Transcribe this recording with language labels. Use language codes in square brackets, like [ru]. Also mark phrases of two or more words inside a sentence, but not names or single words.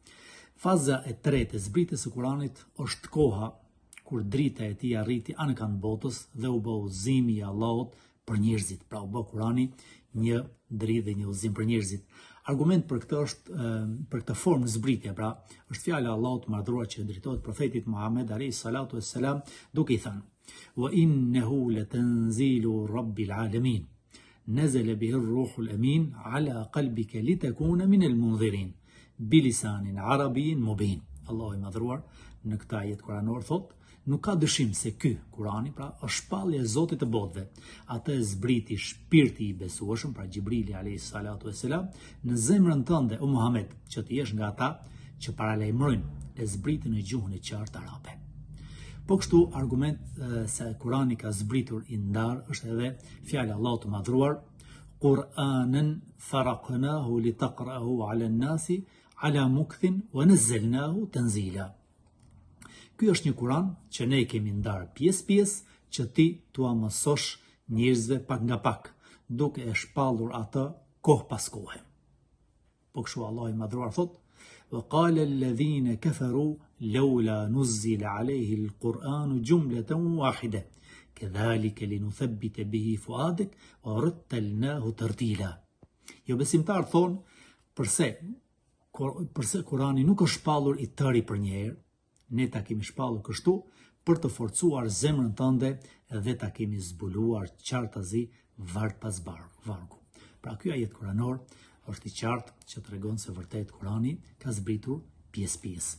[sq] Faza e tretë e zbritjes së Kuranit është koha kur drita e tij arriti anëkan botës dhe u bë udhëzimi i Allahut për njerëzit. Pra u bë Kurani një dritë dhe një udhëzim për njerëzit. Argument për këtë është për këtë formë zbritje, pra është fjala e Allahut madhruar që drejtohet profetit Muhammed [ar] عليه الصلاة والسلام [sq] duke i thënë: [ar] "وإنه لتنزيل رب العالمين. نزل به الروح الأمين على قلبك لتكون من المنذرين بلسان عربي مبين." [sq] Allahu i madhruar në këtë ajet kuranor thotë, nuk ka dyshim se ky Kurani, pra është shpallja e Zotit të botëve. Atë e zbriti shpirti i besueshëm, pra Xhibrili [ar] عليه الصلاة والسلام, [sq] në zemrën tënde o Muhammed, që të jesh nga ata që paralajmërojnë e zbritin në gjuhën e qartë arabe. Po kështu argument se Kurani ka zbritur i ndar është edhe fjala e Allahut të madhruar, [ar] قرآنا فرقناه لتقرأه على الناس على مكث ونزلناه تنزيلا. [sq] Ky është një Kur'an që ne kemi ndarë pjesë që ti tua mësosh njerëzve pak nga pak, duke e shpallur atë kohë pas kohe. Po kështu Allah i madhruar thot: [ar] وقال الذين كفروا لولا نزل عليه القرآن جملة واحدة كذلك لنثبت به فؤادك ورتلناه ترتيلا. [sq] Jo besimtar thonë, përse Kurani nuk është shpallur i tëri për një herë, ne ta kemi shpallur kështu për të forcuar zemrën tënde dhe ta kemi zbuluar qartazi varg pas vargu. Pra ky ajet kuranor është i qartë që tregon se vërtet Kurani ka zbritur pjesë-pjesë.